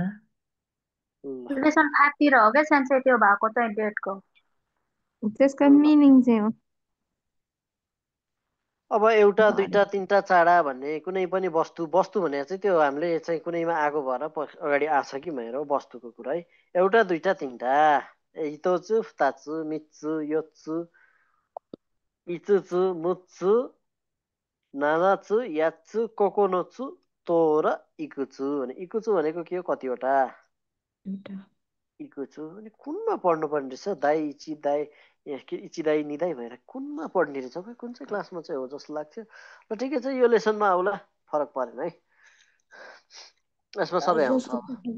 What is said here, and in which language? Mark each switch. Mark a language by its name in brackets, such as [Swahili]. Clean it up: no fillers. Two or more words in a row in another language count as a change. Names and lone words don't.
[Nepali] लेसन 5 तिर हो क्या सेन्से त्यो भएको चाहिँ डेटको। त्यसको मिनिङ चाहिँ हो। अब एउटा दुईटा तिनटा चाडा भन्ने कुनै पनि वस्तु भनेको चाहिँ त्यो हामीले चाहिँ कुनैमा आगो भएर अगाडि आछ कि भनेर वस्तुको कुरा है। एउटा दुईटा तिनटा [Japanese] ひとつ ふたつ みっつ よっつ いつつ むっつ ななつ やっつ ここのつ とお [Nepali] र इकुचु भने इकुचु भनेको के हो, कतिवटा इकुचु अनि कुनमा पढ्नुपर्ने रहेछ। [Japanese] だい いち だい いち だい にだい [Nepali] भएर कुनमा पढ्ने रहेछ, कुन चाहिँ क्लासमा चाहिँ हो जस्तो लाग्थ्यो। र ठिकै छ, यो लेसनमा आउला, फरक परेन है, यसमा सबै आउँछ अब।